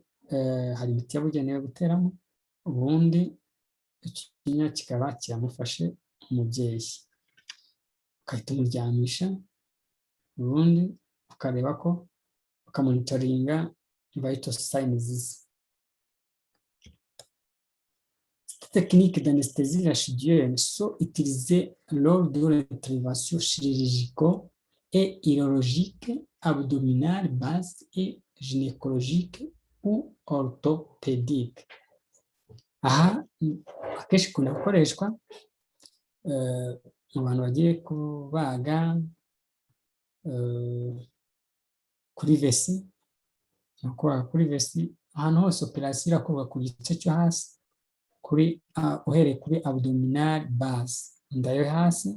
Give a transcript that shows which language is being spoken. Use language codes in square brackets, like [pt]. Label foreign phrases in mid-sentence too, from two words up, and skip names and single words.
[rw] Hari imiti yabugenewe guteramo, ubundi ikinya kikaba kiramufashe umubyeyi, ukahita umuryamisha, ubundi ukareba ko ukamonitoringa [en] vital signs. [fr] Ces techniques d'anesthésie rachidienne sont utilisées lors de l'intervention chirurgicale et urologique, abdominale, basse et gynécologique ou orthopédique. [rw] Aha akenshi ikunda gukoreshwa mu bantu bagiye kubaga kuri vesi, kuri vesi, ahantu hose operasiyo irakorwa ku gice cyo hasi, uhereye kuri [en] abdominal base, [rw] inda yo hasi.